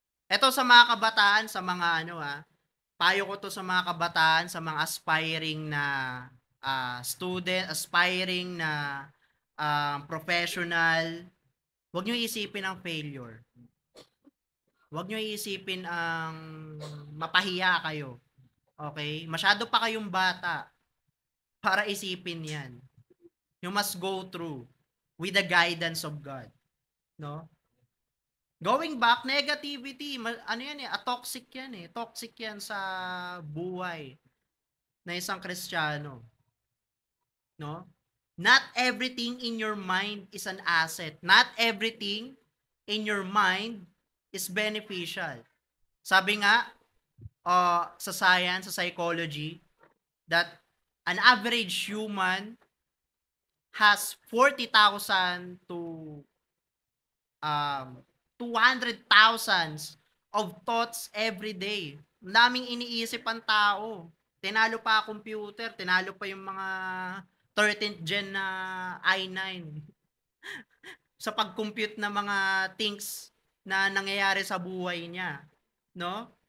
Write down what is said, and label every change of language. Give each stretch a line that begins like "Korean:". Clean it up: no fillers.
Filipino: Ito sa mga kabataan, sa mga payo ko to sa mga kabataan, sa mga aspiring na student, aspiring na professional, huwag nyo isipin ang failure. Huwag nyo isipin ang mapahiya kayo. Okay? Masyado pa kayong bata para isipin yan.
English: You must go through with the guidance of God. No? Going back, negativity, toxic yan eh.
Filipino: Toxic yan sa buhay na isang Kristiyano. No?
English: Not everything in your mind is an asset. Not everything in your mind is beneficial.
Filipino: Sabi nga,
English: sa science, sa psychology, that an average human has 40,000 to 200,000 of thoughts every day.
Filipino: Daming iniisip ang tao. Tinalo pa computer, tinalo pa yung mga 13th gen na i9 sa pag-compute ng mga things na nangyayari sa buhay niya, no?